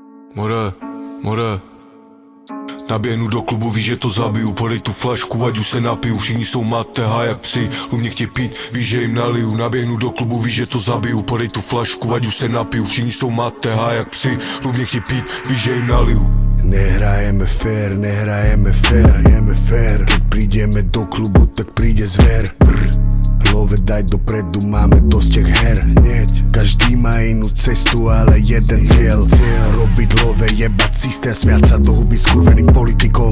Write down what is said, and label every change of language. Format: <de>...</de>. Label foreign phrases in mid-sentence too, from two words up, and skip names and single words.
<cs>More, naběhnu do klubu, víš, že to zabiju. Podej tu flašku, ať už se napiju. Všichni jsou mateha jak psi, mě chtějí pít, víš, že jim naliju. Naběhnu do klubu, víš, že to zabiju. Podej tu flašku, ať už se napiju. Všichni jsou mateha jak psi, mě chtějí pít, víš, že jim naliju. Nehrajeme fér.</cs> <sk>Keď prídeme do klubu, tak príde zver. Love daj dopredu, máme dosť</sk> <cs>těch her.</cs> <sk>Každý má inú cestu, ale jeden cieľ. Robiť love, jebať systém, smiať sa do huby skurveným politikom.</sk>